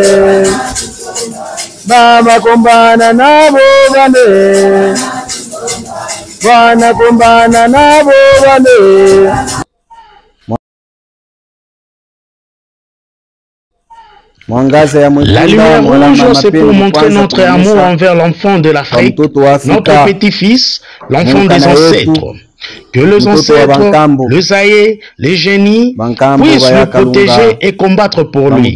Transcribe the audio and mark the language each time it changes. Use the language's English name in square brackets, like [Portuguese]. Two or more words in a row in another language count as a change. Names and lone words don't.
[French] baba kombana nabo bane bwana kombana nabo bane. La lumière rouge, c'est pour montrer notre amour envers l'enfant de l'Afrique, notre petit-fils, l'enfant des ancêtres. Que les ancêtres, les aïeux, les génies puissent le protéger et combattre pour lui.